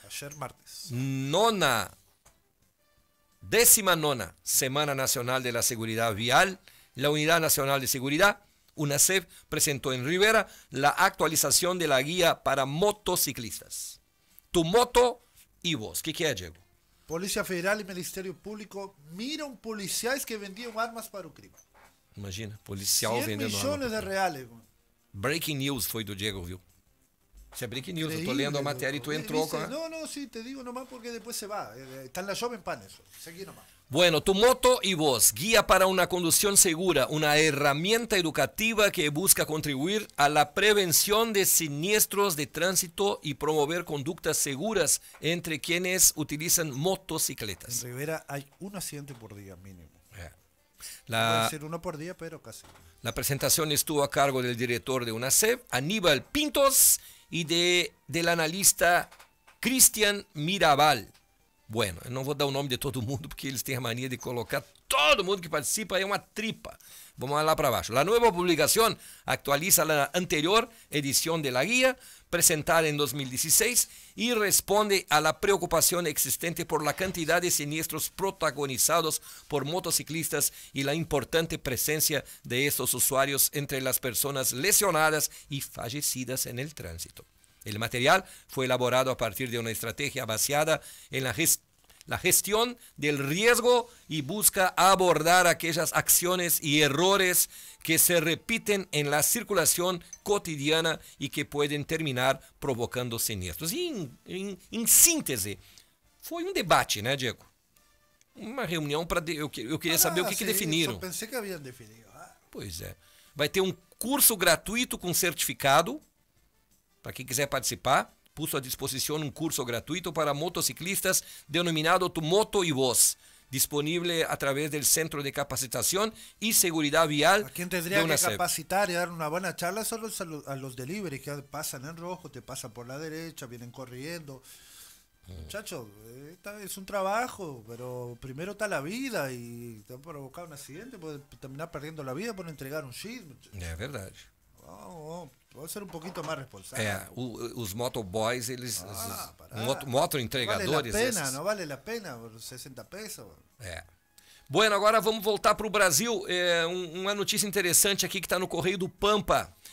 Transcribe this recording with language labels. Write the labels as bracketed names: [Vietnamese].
[Spanish] Ayer martes. Nona, décima nona Semana Nacional de la Seguridad Vial, la Unidad Nacional de Seguridad, una CB, presentó en Rivera la actualización de la guía para motociclistas. Tu moto y vos. ¿Qué es, Diego? [Portuguese] Polícia Federal e Ministério Público miram policiais que vendiam armas para o crime. Imagina, policial vendendo armas. 100 milhões de reais. Breaking news foi do Diego, viu? Isso é breaking news, eu tô lendo a matéria e tu entrou com... Não, não, sim, te digo nomás porque depois você vai. Está na Jovem Pan, isso. Segui nomás. Bueno, tu moto e vos, guia para uma condução segura, uma ferramenta educativa que busca contribuir a la prevenção de siniestros de trânsito e promover condutas seguras entre [Spanish] quienes utilizan [Portuguese] motocicletas. [Spanish] En Rivera hay un accidente por día mínimo. La, puede ser uno por día, pero casi. La presentación estuvo a cargo del director de UNASEV, Aníbal Pintos, y del analista Cristian Mirabal. [Portuguese] Bueno, eu não vou dar o nome de todo mundo, porque eles têm a mania de colocar todo mundo que participa em uma tripa. Vamos lá para baixo. [Spanish] La nueva publicación actualiza la anterior edición de la guía, presentada en 2016, y responde a la preocupación existente por la cantidad de siniestros protagonizados por motociclistas y la importante presencia de estos usuarios entre las personas lesionadas y fallecidas en el tránsito. El material fue elaborado a partir de una estrategia basada en la gestión del riesgo y busca abordar aquellas acciones y errores que se repiten en la circulación cotidiana y que pueden terminar provocando siniestros. Y en síntesis, fue un debate, ¿no, Diego? Una reunión para... Yo quería saber qué definieron. Yo pensé que habían definido. Ah. Pues es. Va a tener un curso gratuito con certificado. [Portuguese] Para quem quiser participar, puso à disposição um curso gratuito para motociclistas denominado Tu Moto e Voz, disponível através do Centro de Capacitação e Seguridade Vial. A quem teria que capacitar e dar uma boa charla são os delivery que passam em rojo, te passam [Spanish] por la derecha, vienen corriendo. Muchacho, es un trabajo, pero primero está la vida y te han provocado un accidente, puedes terminar perdiendo la vida por entregar un shit. Es verdad. [Portuguese] Pode ser um pouquinho mais responsável. É, os motoboys, eles... Motoentregadores... Não vale a pena, não vale a pena, 60 pesos. É. Bueno, agora vamos voltar para o Brasil. É, uma notícia interessante aqui que está no Correio do Pampa.